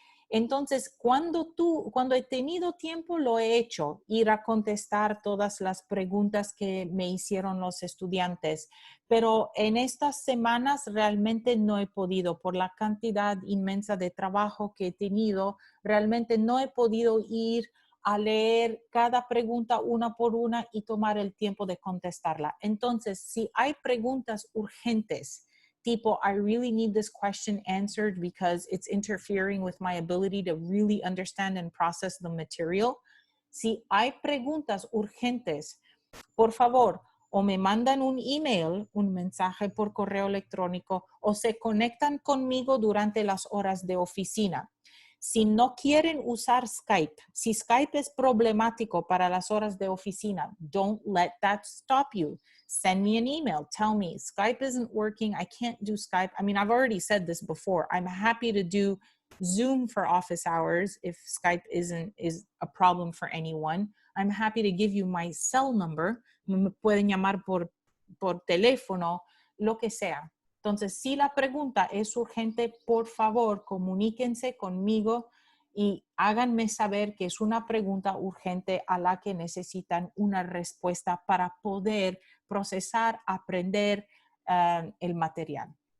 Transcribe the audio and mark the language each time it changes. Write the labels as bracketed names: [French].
[Spanish] Entonces, cuando he tenido tiempo, lo he hecho, ir a contestar todas las preguntas que me hicieron los estudiantes. Pero en estas semanas realmente no he podido, por la cantidad inmensa de trabajo que he tenido, realmente no he podido ir a leer cada pregunta una por una y tomar el tiempo de contestarla. Entonces, si hay preguntas urgentes, tipo, [English] I really need this question answered because it's interfering with my ability to really understand and process the material. [Spanish] Si hay preguntas urgentes, por favor, o me mandan un email, un mensaje por correo electrónico, o se conectan conmigo durante las horas de oficina. Si no quieren usar Skype, si Skype es problemático para las horas de oficina, [English] don't let that stop you. Send me an email. Tell me, Skype isn't working. I can't do Skype. I mean, I've already said this before. I'm happy to do Zoom for office hours if Skype is a problem for anyone. I'm happy to give you my cell number. [Spanish] Me pueden llamar por teléfono, lo que sea. Entonces, si la pregunta es urgente, por favor, comuníquense conmigo y háganme saber que es una pregunta urgente a la que necesitan una respuesta para poder procesar, aprender el material.